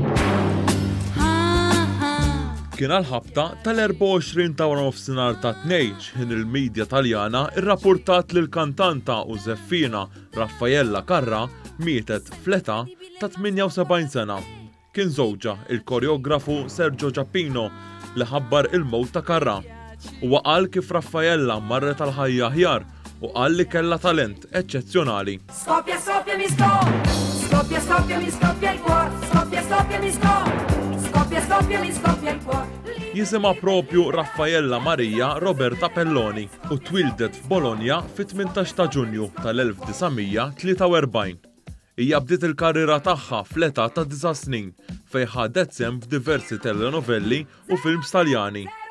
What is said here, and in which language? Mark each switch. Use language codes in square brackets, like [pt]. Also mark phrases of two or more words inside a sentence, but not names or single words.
[mt] Kien għal-ħabta tal-24 ta' wara nofsinhar ta' tnejn x'ħin il-medja Taljana irrappurtat li l-kantanta u żeffina Raffaella Carrà mietet fl-età ta' 78 sena. Kien żewġa il-koreografu Sergio Giappino li ħabbar il-mowt ta' Carrà. Huwa qal kif Raffaella marret għal-ħajja aħjar u qal li kellha talent eċċezzjonali. [it] Scoppia, scoppia, mi scoppia, scoppia, mi scoppia il cuore, scoppia, scoppia, mi scoppia, scoppia, mi scoppia il cuore. [mt] Jisimha propju Raffaella Maria Roberta Pelloni u twildet f'Bologna fit-18 ta' Ġunju tal-1943. Hija bdiet il-karriera tagħha fl-età ta' 9 snin fejn ħadet sehem f'diversi telenovelli u films Taljani.